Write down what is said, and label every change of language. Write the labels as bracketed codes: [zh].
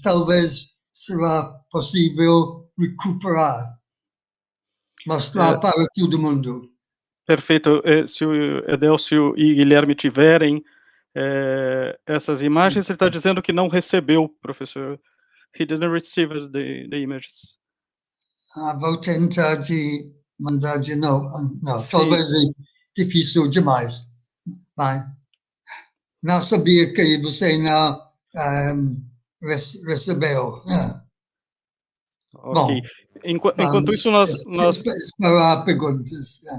[pt] Talvez será possível recuperar, mostrar para todo mundo. Perfeito. Se o Edelcio e Guilherme tiverem essas imagens, ele está dizendo que não recebeu, professor. [en] He didn't receive the images. [pt] Vou tentar de mandar de novo. Não, talvez é difícil demais. Mas não sabia que você não recebeu. Ok. Enquanto isso, nós esperar perguntas.